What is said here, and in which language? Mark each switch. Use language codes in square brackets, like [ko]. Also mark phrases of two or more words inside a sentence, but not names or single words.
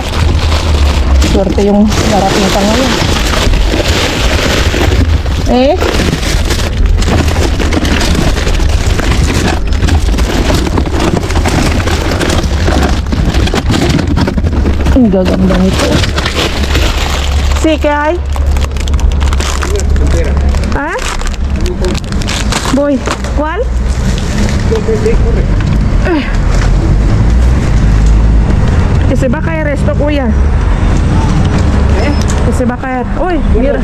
[tl] Swerte yung darating pa ngayon. Eh? Ang gaganda nito. [es] Sí, ¿qué hay? ¿Ah? Voy. ¿Cuál? Que se va a caer esto, kuya. Que se va a caer. Uy, mira.